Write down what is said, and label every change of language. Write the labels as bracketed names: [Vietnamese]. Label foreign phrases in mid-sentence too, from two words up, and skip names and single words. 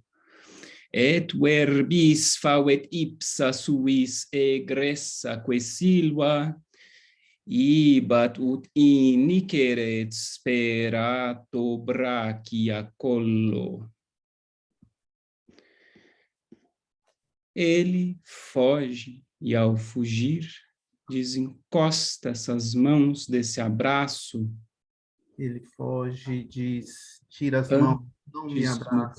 [Latin] Et verbis favet ipsa suis egressa que silva, ibat ut iniceret sperato brachia collo. [Portuguese] Ele foge e, ao fugir, desencosta essas mãos desse abraço. Ele foge, diz, tira as mãos, não me Antes de abraça.